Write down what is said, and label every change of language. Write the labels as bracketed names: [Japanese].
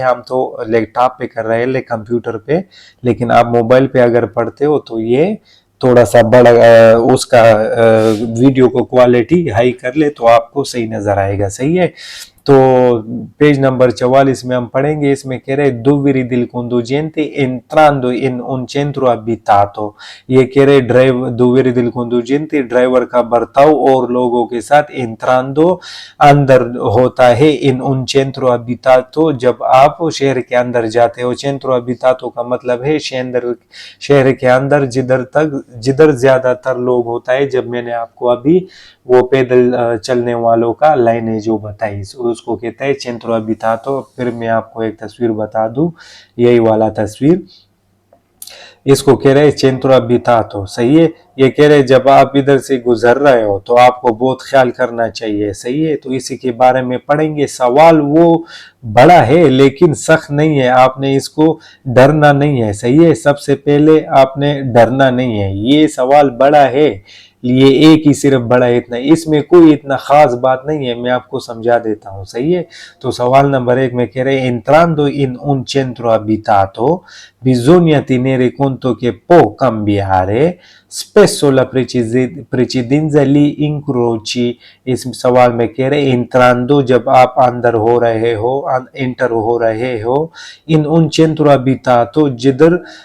[Hindi] हम तो लैपटॉप पे कर रहे हैं, कंप्यूटर पे, लेकिन आप मोबाइल पे अगर पढ़ते हो तो ये थोड़ा सा बड़ा उसका वीडियो को क्वालिटी हाई कर ले तो आपको सही नजर आएगा। सही है। तो पेज नंबर 44 में हम पढ़ेंगे। इसमें कह रहे [Italian] dove del conducente entrando in un centro abitato। [Hindi] ये कह रहे [Italian] dove del conducente [Hindi] ड्राइवर का बर्ताव और लोगों के साथ entrando अंदर होता है [Italian] in un centro abitato [Hindi] जब आप शहर के अंदर जाते हो। centro abitato का मतलब है शहर के अंदर जिधर ज्यादातर लोग होता है। जब मैंने आपको अभी वो पैदल चलने वालों का लाइनें जो बताई उसको कहता है centro abitato। फिर मैं आपको एक तस्वीर बता दूं, यही वाला तस्वीर, इसको कह रहे centro abitato। सही है। ये कह रहे जब आप इधर से गुजर रहे हो तो आपको बहुत ख्याल करना चाहिए। सही है। तो इसी के बारे में पढ़ेंगे। सवाल वो बड़ा है लेकिन सख्त नहीं है, आपने इसको डरना नहीं है। सही है। सबसे पहले आपने डरना नहीं है, ये सवाल बड़ा है, ये एक ही सिर्फ बड़ा है, इतना, इसमें कोई इतना खास बात नहीं है, मैं आपको समझा देता हूँ। सही है। तो सवाल नंबर 1 में कह रहे हैं [Italian] entrando in un centro abitato bisogna tenere conto che può cambiare spesso la precedenza li incroci। [Hindi] इस सवाल में कह रहे entrando जब आप अंदर हो रहे हो, एंटर हो रहे हो, [Italian] in un centro abitato [Hindi] जिधर